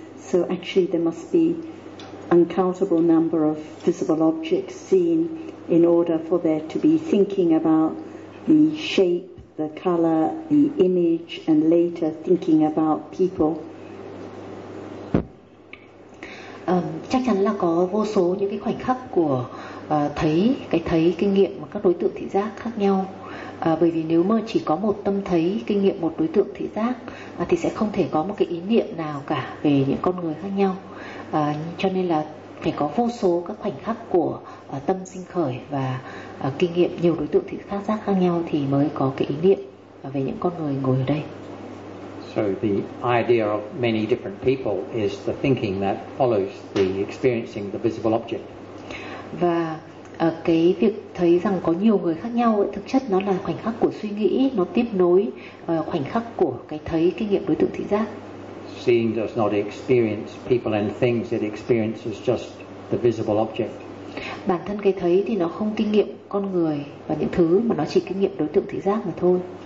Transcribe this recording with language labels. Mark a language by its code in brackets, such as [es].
[en] So actually there must be uncountable number of visible objects seen in order for there to be thinking about the shape, the color, the image, and later thinking about people. [vi] Chắc chắn là có vô số những cái khoảnh khắc của thấy kinh nghiệm và các đối tượng thị giác khác nhau. Bởi vì nếu mà chỉ có một tâm thấy kinh nghiệm một đối tượng thị giác thì sẽ không thể có một cái ý niệm nào cả về những con người khác nhau. Cho nên là phải có vô số các khoảnh khắc của tâm sinh khởi và kinh nghiệm nhiều đối tượng thị giác khác nhau thì mới có cái ý niệm về những con người ngồi ở đây. [en] So the idea of many different people is the thinking that follows the experiencing the visible object. [vi] Và cái việc thấy rằng có nhiều người khác nhau ấy, thực chất nó là khoảnh khắc của suy nghĩ, nó tiếp nối khoảnh khắc của cái thấy cái nghiệm đối tượng thị giác. [en] Seeing does not experience people and things, it experiences just the visible object. [vi] Bản thân cái thấy thì nó không kinh nghiệm con người và những thứ, mà nó chỉ kinh nghiệm đối tượng thị giác mà thôi.